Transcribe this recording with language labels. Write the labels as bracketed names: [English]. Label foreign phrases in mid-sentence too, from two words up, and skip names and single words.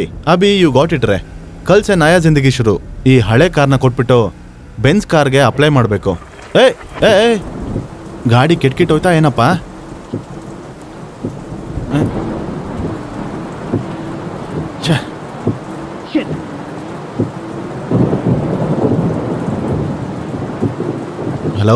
[Hindi] अभी [English] you got it [Hindi] रे. कल से नया जिंदगी शुरू. [Kannada] ಈ ಹಳೆ ಕಾರ್ನ ಕೊಟ್ಬಿಟ್ಟು ಬೆಂಜ್ ಕಾರ್ಗೆ ಅಪ್ಲೈ ಮಾಡಬೇಕು. ಏ ಗಾಡಿ ಕೆಟ್ಕಿಟ್ಟೋಯ್ತಾ ಏನಪ್ಪ? ಹಲೋ